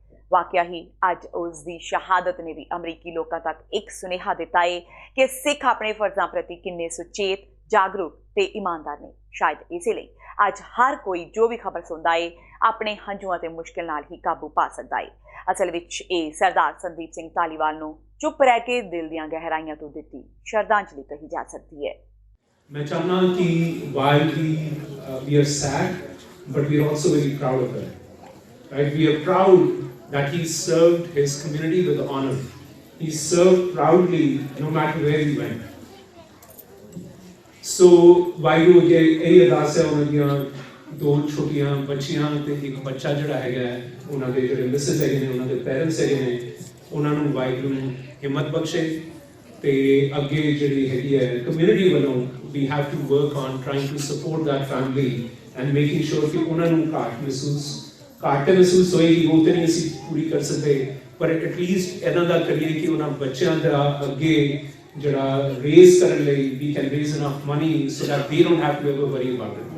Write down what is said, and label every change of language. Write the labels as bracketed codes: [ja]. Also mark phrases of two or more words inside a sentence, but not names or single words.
[pa] ਵਾਕਿਆ ਹੀ ਅੱਜ ਉਸ ਦੀ ਸ਼ਹਾਦਤ ਨੇ ਵੀ ਅਮਰੀਕੀ ਲੋਕਾਂ ਤੱਕ ਇੱਕ ਸੁਨੇਹਾ ਦਿੱਤਾ ਹੈ ਕਿ ਸਿੱਖ ਆਪਣੇ ਫਰਜ਼ਾਂ ਪ੍ਰਤੀ ਕਿੰਨੇ ਸੁਚੇਤ, ਜਾਗਰੂਕ ਤੇ ਇਮਾਨਦਾਰ ਨੇ। ਸ਼ਾਇਦ ਇਸੇ ਲਈ ਅੱਜ ਹਰ ਕੋਈ ਜੋ ਵੀ ਖਬਰ ਸੁਣਦਾ ਹੈ ਆਪਣੇ ਹੰਝੂਆਂ ਤੇ ਮੁਸ਼ਕਿਲ ਨਾਲ ਹੀ ਕਾਬੂ ਪਾ ਸਕਦਾ ਹੈ। ਅਸਲ ਵਿੱਚ ਇਹ ਸਰਦਾਰ ਸੰਦੀਪ ਸਿੰਘ ਧਾਲੀਵਾਲ ਨੂੰ ਚੁੱਪ ਰਹਿ ਕੇ ਦਿਲ ਦੀਆਂ ਗਹਿਰਾਈਆਂ ਤੋਂ ਦਿੱਤੀ ਸ਼ਰਧਾਂਜਲੀ ਕਹੀ ਜਾ ਸਕਦੀ ਹੈ। ਮੈਂ ਚਾਹਨਾ ਕਿ [en] while we are sad, but we are also very proud of it. Right? We are proud that he served his community with honor. He served proudly no matter where he went. [pa] So ਵਾਹਿਗੁਰੂ ਅੱਗੇ ਇਹੀ ਅਰਦਾਸ ਹੈ ਉਨ੍ਹਾਂ ਦੀਆਂ 2 ਛੋਟੀਆਂ ਬੱਚੀਆਂ ਤੇ ਇੱਕ ਬੱਚਾ ਜਿਹੜਾ ਹੈਗਾ ਉਨ੍ਹਾਂ ਦੇ ਜਿਹੜੇ ਮਿਸਿਜ਼ ਹੈਗੇ ਨੇ, ਉਨ੍ਹਾਂ ਦੇ ਪੇਰੈਂਟਸ ਹੈਗੇ ਨੇ, ਉਨ੍ਹਾਂ ਨੂੰ ਵਾਹਿਗੁਰੂ ਹਿੰਮਤ ਬਖ਼ਸ਼ੇ ਤੇ ਅੱਗੇ ਜਿਹੜੀ ਹੈਗੀ ਹੈ ਕਮਿਊਨਿਟੀ ਵੱਲੋਂ ਵੀ [en] have to work on trying to support that family and making sure [pa] ਕਿ ਉਹਨਾਂ ਨੂੰ ਘਾਟ ਮਹਿਸੂਸ ਹੋਏਗੀ। ਉਹ ਤਾਂ ਨਹੀਂ ਅਸੀਂ ਪੂਰੀ ਕਰ ਸਕਦੇ, ਪਰ ਐਟਲੀਸਟ ਇਹਨਾਂ ਦਾ ਕਰੀਏ ਕਿ ਉਹਨਾਂ ਬੱਚਿਆਂ ਦਾ ਅੱਗੇ ਜਿਹੜਾ ਰੇਜ਼ ਕਰਨ ਲਈ [en] we can raise enough money so that they don't have to ever worry about it.